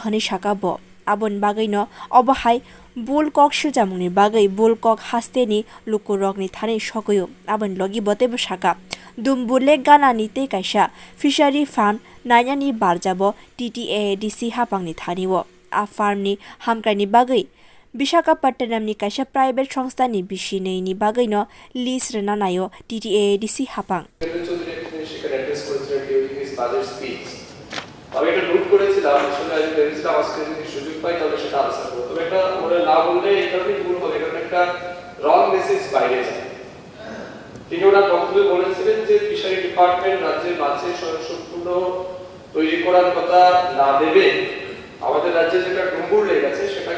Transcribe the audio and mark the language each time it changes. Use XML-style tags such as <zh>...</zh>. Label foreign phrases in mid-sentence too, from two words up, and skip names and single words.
<trp>hani saka bo abon bagui no obahai bul kok jamungni bagui bul kok haste ni lukurok ni thani sokoyo abon logi bote saka Dumbur gana ni te kaisa</trp> <en>fishery fund</en> <trp>nainani barjabo TTADC hapangni thaniwo a farm ni hamkai ni bagui Visakhapatnam ni kaisa private সংস্থা ni bisinei ni bagui no lease rena nayo TTADC hapang</trp> <bn>আমি এটা নোট করেছিলাম আসলে আমি ভেবেছিলাম আজকে যদি সুযোগ পাই তাহলে সেটা আলোচনা করব তবে এটা ওরা না বললে এই কারণেই ভুল হবে কারণ একটা</bn> <en>wrong message</en> <bn>বাইরে যায় তিনি ওরা বক্তব্যে বলেছিলেন যে</bn> <en>fishery department</en> <bn>রাজ্যের মাছে স্বয়ংসম্পূর্ণ তৈরি করার কথা না দেবে আমাদের রাজ্যে যেটা ডুম্বুর লেক আছে সেটাকে</bn>